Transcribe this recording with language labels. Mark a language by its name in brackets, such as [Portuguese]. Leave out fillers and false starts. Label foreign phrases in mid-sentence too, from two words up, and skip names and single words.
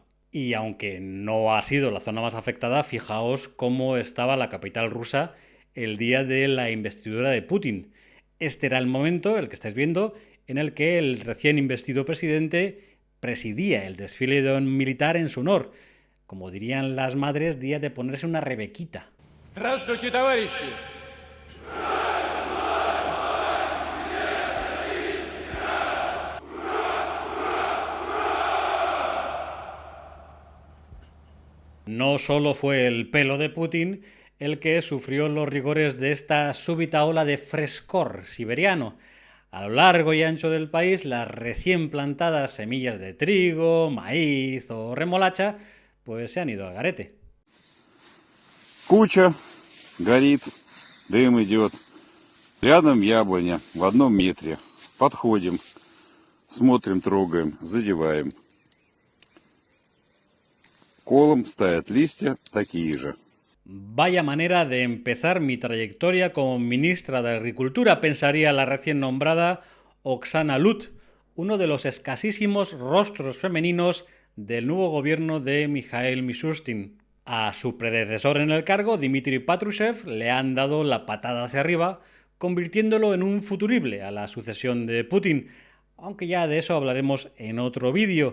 [Spanish] Y aunque no ha sido la zona más afectada, fijaos cómo estaba la capital rusa el día de la investidura de Putin. Este era el momento, el que estáis viendo, en el que el recién investido presidente presidía el desfile militar en su honor. Como dirían las madres, día de ponerse una rebequita. [Russian] Здравствуйте, товарищи! [Spanish] No solo fue el pelo de Putin el que sufrió los rigores de esta súbita ola de frescor siberiano. A lo largo y ancho del país, las recién plantadas semillas de trigo, maíz o remolacha, pues se han ido al garete. [Russian] Куча горит, дым идет. Рядом яблоня в 1 метре. Подходим, смотрим, трогаем, задеваем. Колом стоят листья такие же. [Spanish] Vaya manera de empezar mi trayectoria como ministra de Agricultura, pensaría la recién nombrada Oksana Lut, uno de los escasísimos rostros femeninos del nuevo gobierno de Mikhail Mishustin. A su predecesor en el cargo, Dmitry Patrushev, le han dado la patada hacia arriba, convirtiéndolo en un futurible a la sucesión de Putin, aunque ya de eso hablaremos en otro vídeo.